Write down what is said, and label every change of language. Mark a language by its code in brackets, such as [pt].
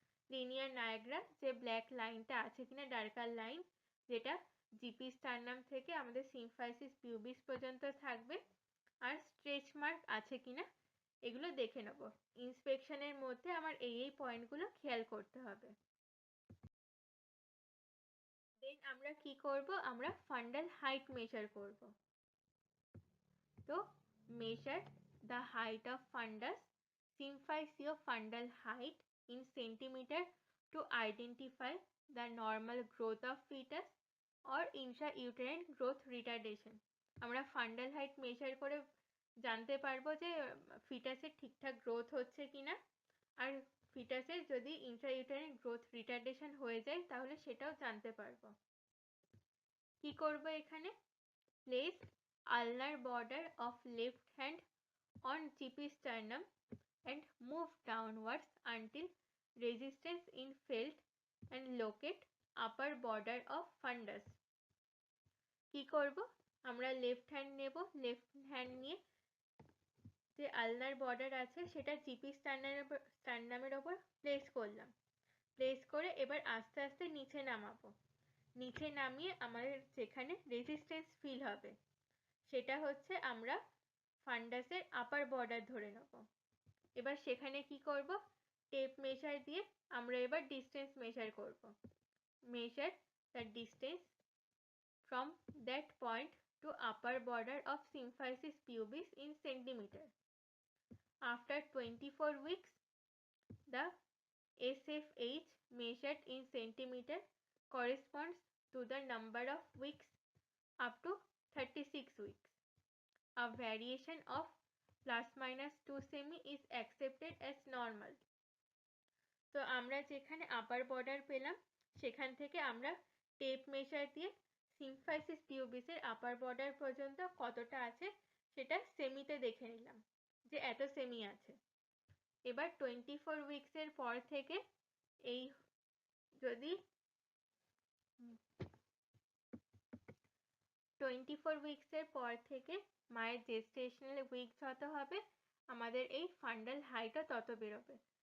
[bn] Linear Niagara যে black লাইনটা আছে কিনা, ডার্কার লাইন, যেটা জিপি স্টারনাম থেকে আমাদের সিম্ফাইসিস পিউবিস পর্যন্ত থাকবে, আর স্ট্রেচ মার্ক আছে কিনা এগুলো দেখে নেব। ইন্সপেকশনের মধ্যে আমার এই পয়েন্টগুলো খেয়াল করতে হবে। দেন আমরা কি করব, আমরা ফান্ডাল হাইট মেজার করব। [en] তো measure the height of fundus symphysiofundal height in centimeter to identify the normal growth of fetus or intrauterine growth retardation. [bn] আমরা ফান্ডাল হাইট মেজার করে জানতে পারবো যে ফিটাসের ঠিকঠাক গ্রোথ হচ্ছে কিনা, আর ফিটাসের যদি ইন্ট্রাইউটেরাইন গ্রোথ রিটার্ডেশন হয়ে যায় তাহলে সেটাও জানতে পারবো। কি করব এখানে, [en] Place ulnar border of left hand on GP sternum and move downwards until resistance is felt and locate upper border of fundus. [bn] কি করব, আমরা লেফট হ্যান্ড নেব, লেফট হ্যান্ড নিয়ে যে আলনার বর্ডার আছে সেটা জিপি স্টারনামের ওপর প্লেস করলাম। প্লেস করে এবার আস্তে আস্তে নিচে নামাবো। নিচে নামিয়ে আমাদের যেখানে রেজিস্ট্যান্স ফিল হবে সেটা হচ্ছে আমরা ফান্ডাসের আপার বর্ডার ধরে নেব। এবার সেখানে কি করব, টেপ মেজার দিয়ে আমরা এবার ডিস্টেন্স মেজার করব। [en] Measure the distance from that point to upper border of symphysis pubis in centimeter. After 24 weeks, the SFH measured in centimeter corresponds to the number of weeks up to 36 weeks. A variation of plus minus 2 semi is accepted as normal. [bn] তো আমরা যেখানে upper border পেলাম সেখান থেকে আমরা tape measure দিয়ে symphysis পিউবিসের upper border পর্যন্ত কতটা আছে সেটা সেমিতে দেখে নিলাম যে এত সেমি আছে। এবার 24 উইকসের পর থেকে এই যদি 24 উইকসের পর থেকে মায়ের জেস্টেশনাল উইক যত হবে আমাদের এই ফান্ডাল হাইটও তত বেরোবে।